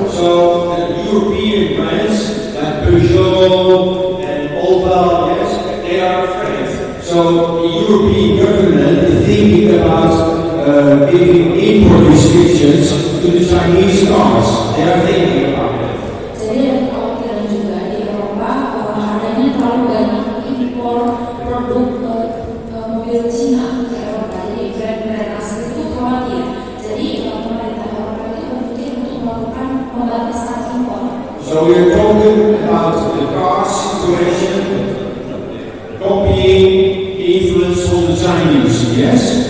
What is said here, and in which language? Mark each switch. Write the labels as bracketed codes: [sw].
[en] So European brands like Peugeot and Opel, yes, they are afraid. So the European government is thinking about giving import restrictions to the Chinese cars. They are thinking about it. [id] Jadi ada kekhawatiran juga di Eropa adanya terlalu banyak impor produk mobil Cina ke Eropa. Jadi brand-brand asli itu khawatir. Jadi pemerintah Eropa itu berpikir untuk melakukan pembatasan impor. [en] So we are talking about the car situation, copying influence from the Chinese, yes?